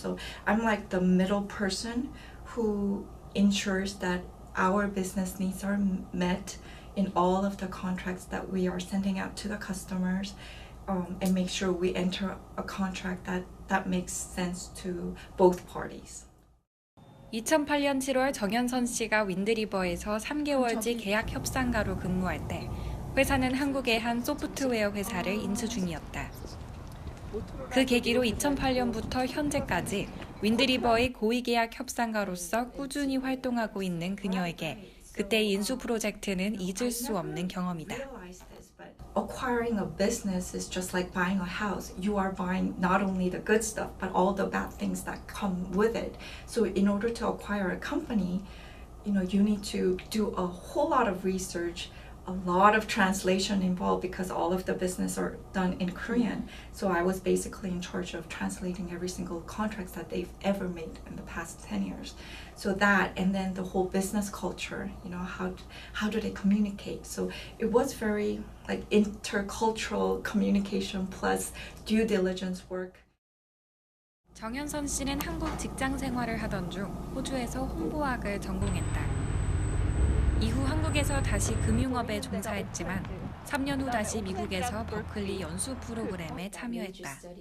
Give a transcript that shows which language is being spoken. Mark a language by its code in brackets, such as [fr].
[en] So I'm like the middle person who ensures that our business needs are met in all of the contracts that we are sending out to the customers, and make sure we enter a contract that makes sense to both parties. [ko] 2008년 7월 정현선 씨가 윈드리버에서 3개월지 계약 협상가로 근무할 때 회사는 한국의 한 소프트웨어 회사를 인수 중이었다. 그 계기로 2008년부터 현재까지 윈드리버의 고위계약 협상가로서 꾸준히 활동하고 있는 그녀에게 그때의 인수 프로젝트는 잊을 수 없는 경험이다. [en] Acquiring a business is just like buying a house. You are buying not only the good stuff, but all the bad things that come with it. So in order to acquire a company, you need to do a whole lot of research, a lot of translation involved because all of the business are done in Korean. So I was basically in charge of translating every single contract that they've ever made in the past 10 years. So that, and then the whole business culture, how do they communicate? So it was very like intercultural communication plus due diligence work. [ko] 정현선 씨는 한국 직장 생활을 하던 중 호주에서 홍보학을 전공했다. 이후 한국에서 다시 금융업에 종사했지만 3년 후 다시 미국에서 버클리 연수 프로그램에 참여했다.